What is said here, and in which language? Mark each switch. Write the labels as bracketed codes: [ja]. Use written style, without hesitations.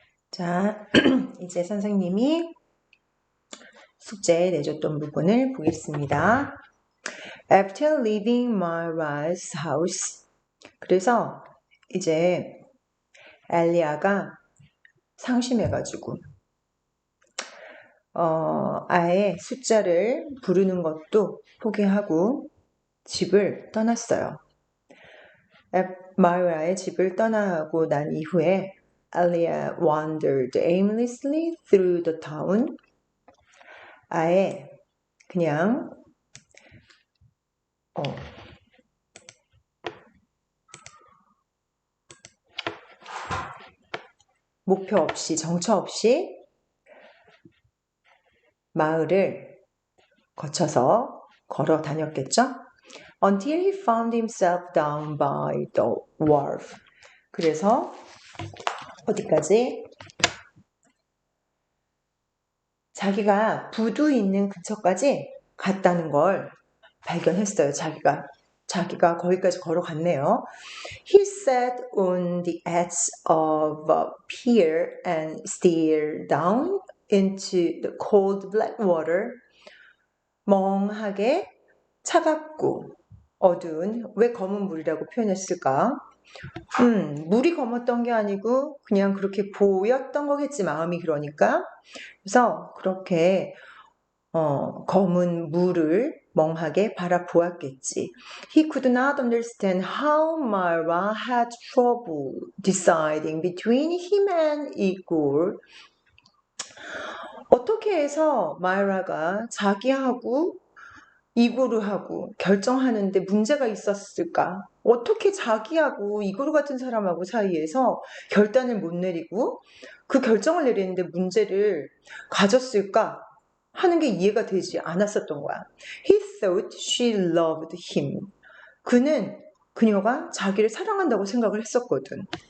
[ko] 자, 이제 선생님이 숙제에 내줬던 부분을 보겠습니다. [en] After leaving Mara's house, [ko] 그래서 이제 엘리야가 상심해가지고 아예 숫자를 부르는 것도 포기하고 집을 떠났어요. 마유라의 집을 떠나고 난 이후에 [en] Aliyah wandered aimlessly through the town. [ko] 아예 그냥 목표 없이 정처 없이 마을을 거쳐서 걸어 다녔겠죠? [en] Until he found himself down by the wharf. [ko] 그래서 어디까지? 자기가 부두 있는 근처까지 갔다는 걸 발견했어요. 자기가 거기까지 걸어갔네요. [en] He sat on the edge of a pier and stared down into the cold black water. [ko] 멍하게 차갑고 어두운, 왜 검은 물이라고 표현했을까? 물이 검었던 게 아니고 그냥 그렇게 보였던 거겠지, 마음이. 그러니까 그래서 그렇게 검은 물을 멍하게 바라보았겠지. [en] He could not understand how Myra had trouble deciding between him and Igor. [ko] 어떻게 해서 마이라가 자기하고 이고르하고 결정하는데 문제가 있었을까? 어떻게 자기하고 이고르 같은 사람하고 사이에서 결단을 못 내리고 그 결정을 내리는데 문제를 가졌을까? 하는 게 이해가 되지 않았었던 거야. [en] He thought she loved him. [ko] 그녀가 자기를 사랑한다고 생각을 했었거든.